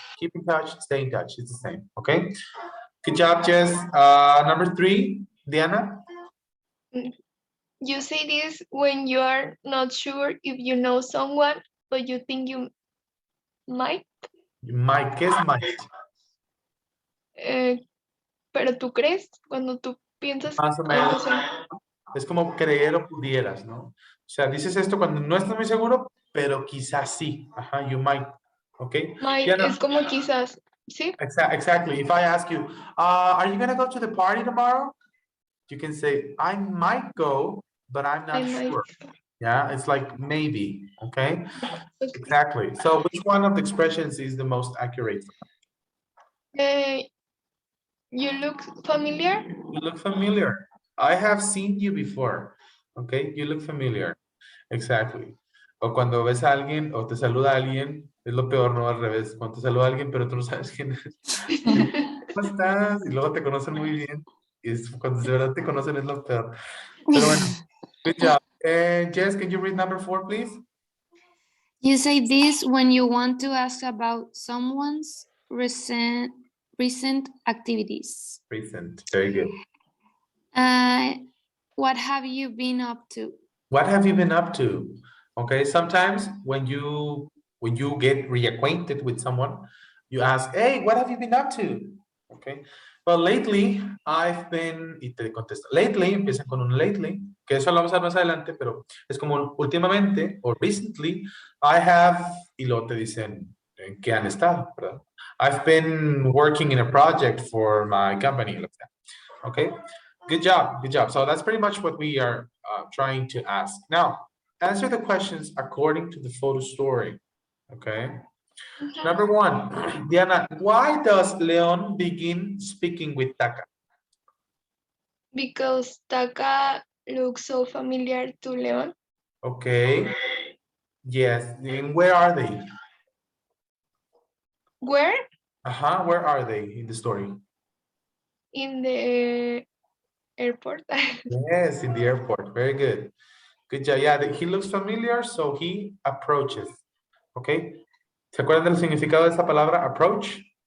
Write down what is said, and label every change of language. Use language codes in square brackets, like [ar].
[en] Keep in touch, stay in touch. It's the same, okay? Good job, Jess. Number 3, Diana. You say this when you are not sure if you know someone, but you think you might. [es] Might, ¿qué es might? Pero tú crees cuando tú piensas Más o algo menos. así. Es como creer o pudieras, ¿no? O sea, dices esto cuando no estás muy seguro, pero quizás sí. [en] Ajá, you might. Okay. Might Diana, [es] es como quizás, ¿sí? [en] exactly. If I ask you, are you gonna go to the party tomorrow? You can say, I might go, but I'm not sure. Yeah, it's like maybe. Okay. Okay. Exactly. So which one of the expressions is the most accurate? You look familiar? You look familiar. I have seen you before. Okay, you look familiar. Exactly. [es] O cuando ves a alguien o te saluda a alguien, es lo peor, no al revés. Cuando te saluda a alguien, pero tú no sabes quién es. ¿Cómo estás? Y luego te conocen muy bien. Y cuando de verdad te conocen es lo peor. Pero bueno, [en] good job. Jess, can you read number 4, please? You say this when you want to ask about someone's recent activities. Recent. Very good. What have you been up to? What have you been up to? Okay, sometimes when you get reacquainted with someone, you ask, hey, what have you been up to? Okay, well, lately I've been, [es] y te contesta, lately, empieza con un lately, que eso lo vamos a ver más adelante, pero es como últimamente, o [en] recently, I have, [es] y luego te dicen, ¿en qué han estado? ¿Verdad? [en] I've been working in a project for my company, like that. Okay, good job, good job. So that's pretty much what we are trying to ask. Now, answer the questions according to the photo story, okay? Number 1, Diana, why does Leon begin speaking with Taka? Because Taka looks so familiar to Leon. Okay, yes, and where are they? Where? Where are they in the story? In the airport. Yes, in the airport, very good. Good job, yeah, he looks familiar, so he approaches, okay? [es] ¿Se acuerdan del significado de esta palabra, approach?